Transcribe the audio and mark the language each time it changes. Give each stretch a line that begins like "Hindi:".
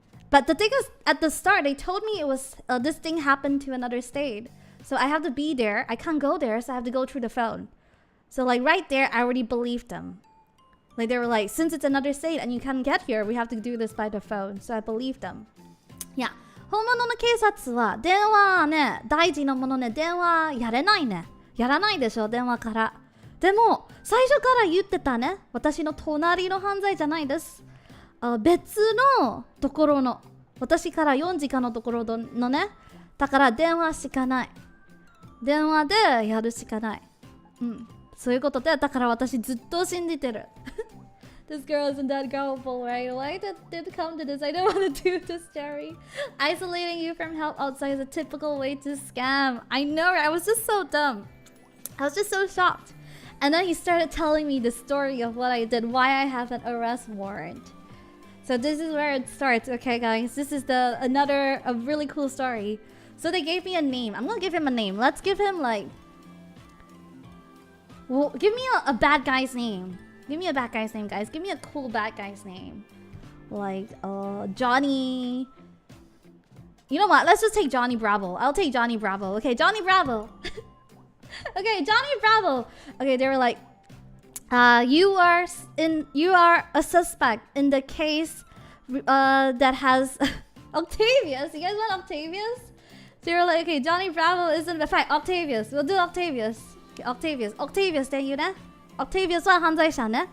English: But the thing is, at the start, they told me it was this thing happened to another state. So I have to be there. I can't go there, so I have to go through the phone. So like right there, I already believed them. Like they were like, since it's another state and you can't get here, we have to do this by the phone. So I believed them. Yeah.
Japanese: 本物の警察は電話ね、大事なものね、電話やれないね。やらないでしょ、電話から。でも最初から言ってたね。私の隣の犯罪じゃないです。別のところの、私から4時間のところのね。だから電話しかない。電話でやるしかない。そういうことで、だから私ずっと信じてる。
English: This girl isn't that gullible, right? Why did it come to this? I don't want to do this, Jerry. Isolating you from help outside is a typical way to scam. I know, right? I was just so dumb. I was just so shocked. And then he started telling me the story of what I did, why I have an arrest warrant. So this is where it starts, okay, guys? This is a really cool story. So they gave me a name. I'm gonna give him a name. Let's give him like... Well, give me a bad guy's name. Give me a bad guy's name, guys. Give me a cool bad guy's name. Like, Johnny... You know what? Let's just take Johnny Bravo. I'll take Johnny Bravo. Okay, Johnny Bravo. Okay, Johnny Bravo. Okay, they were like, you are a suspect in the case that has Octavius. You guys want Octavius? So you're like, okay, Johnny Bravo isn't... Fine, Octavius. We'll do Octavius. Okay, Octavius.
Japanese: Octavius って言うね。Octavius は犯罪者ね。